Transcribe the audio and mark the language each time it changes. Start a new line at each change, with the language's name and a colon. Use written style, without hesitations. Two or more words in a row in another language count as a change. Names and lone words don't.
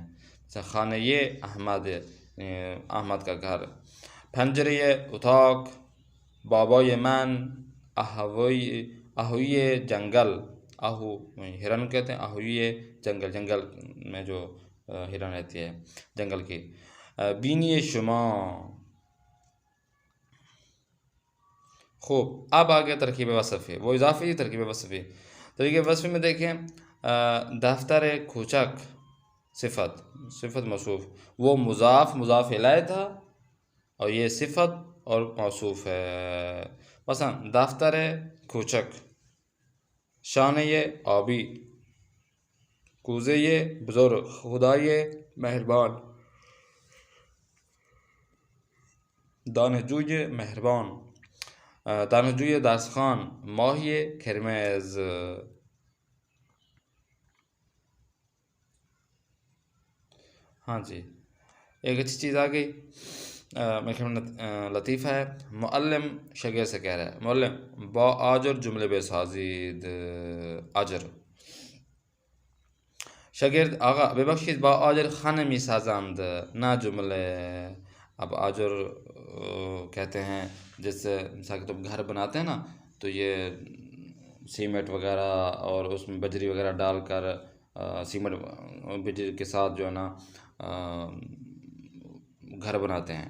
Persian: خانہ احمد
Urdu: کا گھر.
Persian: پنجره اتاق، بابای من، آهوی جنگل، آهو
Urdu: ہرن کہتے ہیں،
Persian: آهوی جنگل،
Urdu: جنگل میں جو ہرن رہتی ہے جنگل کی.
Persian: بینی شما. خوب،
Urdu: اب آگے ترکیب وصف ہے، وہ اضافی ترکیب وصف ہے. ترکیب وصف میں دیکھیں
Persian: دفتر کوچک
Urdu: صفت موصوف، وہ مضاف الیہ تھا اور یہ صفت اور موصوف ہے.
Persian: مثلا دفتر کوچک، شانه آبی، کوزه بزرگ، خدای مهربان، دانشجوی مهربان، دانشجوی درسخوان، ماهی کرمز.
Urdu: ہاں جی، ایک اچھی چیز آ گئی، میرے خیال میں لطیفہ ہے. معلم شاگرد سے کہہ رہا ہے،
Persian: معلم با آجر جملے بے سازید. آجر شاگرد آقا ببخشید با آجر خانه می سازند، نہ جملے.
Urdu: اب آجر کہتے ہیں جس سے مثال کہ تم گھر بناتے ہیں نا، تو یہ سیمنٹ وغیرہ اور اس میں بجری وغیرہ ڈال کر سیمنٹ بجری کے ساتھ جو ہے نا گھر بناتے ہیں.